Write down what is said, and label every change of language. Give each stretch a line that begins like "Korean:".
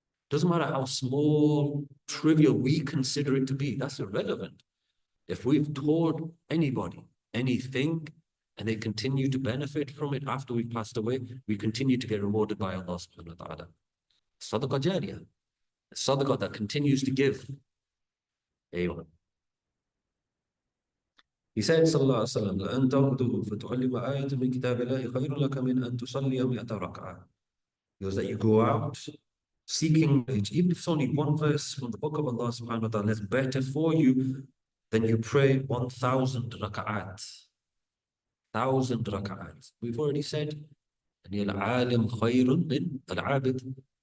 English: Doesn't matter how small, trivial we consider it to be, that's irrelevant. If we've taught anybody anything and they continue to benefit from it after we've passed away, we continue to get rewarded by Allah subhanahu wa ta'ala. Sadaqah jariyah, a sadaqah that continues to give. Ayo. He said, sallallahu alaihi wasallam,
Arabic: لأن تغدو فتعلم آية من كتاب الله خير لك من أن تصلي 100 ركعة.
English: He goes that you go out seeking knowledge, even if it's only one verse from the book of Allah subhanahu wa ta'ala, it's better for you than you pray 1,000 raka'at. 1,000 raka'at. We've already said,
Arabic: al-alim khayrun min al-abid.